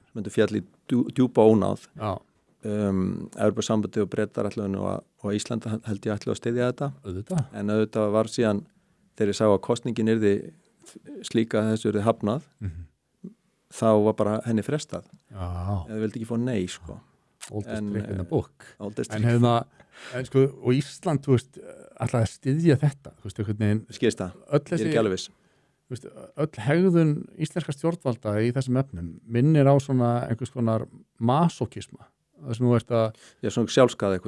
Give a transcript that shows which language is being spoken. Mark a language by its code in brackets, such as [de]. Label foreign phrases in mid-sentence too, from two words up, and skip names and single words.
[is] Myndi fjall í djúpa ónáð. Evrópusambandið og Bretar og Ísland held ég ætla að styðja þetta. En auðvitað var síðan þegar ég sá að kosningin yrði slíka að þessu yrði hafnað þá var bara henni frestað. Eða vildi ekki fá nei sko. [en] Oldest trick in the book. [is] En sko, og Ísland, þú veist, ætlaði að styðja þetta, þú veist, einhvern veginn. Skilst það, ég er ekki alveg viss. Öll hegðun íslenska stjórnvalda í þessum efnum minnir á svona einhvers konar masokisma. Það sem þú ert að... Já, svona sjálfskaða eitthvað.